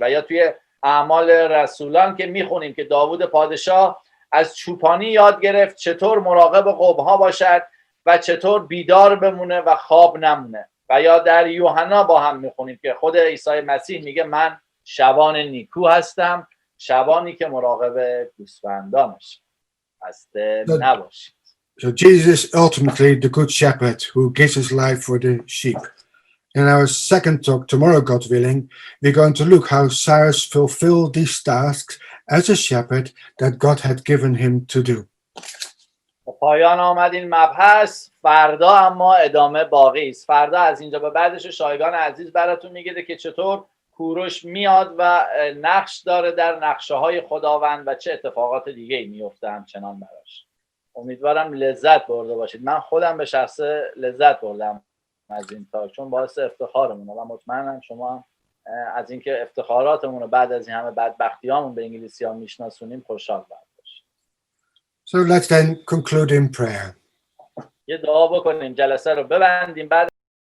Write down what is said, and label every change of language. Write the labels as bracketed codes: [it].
[fa] و یا توی اعمال رسولان که میخونیم که داوود پادشاه از چوپانی یاد گرفت چطور مراقب قوم‌ها باشد و چطور بیدار بمونه و خواب نمونه. و یا در یوحنا با هم میخونیم که خود عیسی مسیح میگه من شبان نیکو هستم، شبانی که مراقب گوسفندانش خسته نباشید. [en] So Jesus is ultimately the good shepherd who gives his life for the sheep. In our second talk, tomorrow, God willing, we're going to look how Cyrus fulfilled these tasks as a shepherd that God had given him to do. [fa] پایان آمد این مبحث. فردا اما ادامه باقی است. فردا از اینجا به بعدش شایگان عزیز براتون میگه که چطور کوروش میاد و نقش داره در نقشه های خداوند و چه اتفاقات دیگه ای میفته همچنان براش. امیدوارم لذت برده باشید. من خودم به شخصه لذت بردم از این تاک، چون باعث افتخارمونه و مطمئنم شما هم از اینکه افتخاراتمون رو بعد از این همه بدبختیامون به انگلیسی ها میشناسونیم خوشحال باشید. [en] So let's then conclude in prayer. [fa] یه دعا بکنیم، جلسه رو ببندیم. بعد